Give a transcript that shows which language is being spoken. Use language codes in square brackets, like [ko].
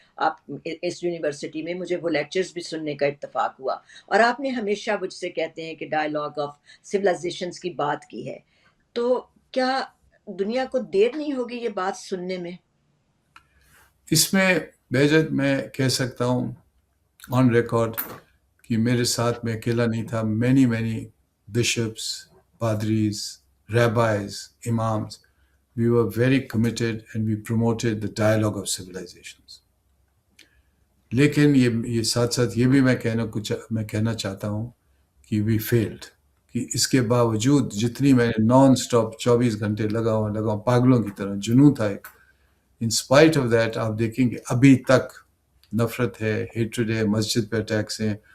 [ur] آپ اس یونیورسٹی میں مجھے وہ لیکچرز بھی سننے کا اتفاق ہوا، اور آپ نے ہمیشہ مجھ سے کہتے ہیں کہ ڈائلاگ آف سویلائزیشنز کی بات کی ہے. تو کیا دنیا کو دیر نہیں ہوگی یہ بات سننے میں؟ اس میں بہجت میں کہہ سکتا ہوں آن ریکارڈ کہ میرے ساتھ میں اکیلا نہیں تھا. [en] Many bishops, padres, rabbis, imams, we were very committed and we promoted the dialogue of civilizations. [ur] لیکن یہ ساتھ ساتھ یہ بھی میں کہنا چاہتا ہوں کہ [en] we failed. [ur] کہ اس کے باوجود جتنی میں نے نان سٹاپ 24 گھنٹے لگا پاگلوں کی طرح جنون تھا ایک. [en] in spite of that [ur] آپ دیکھیں کہ ابھی تک نفرت ہے، ہیٹرڈ ہے، مسجد پہ اٹیکس ہیں.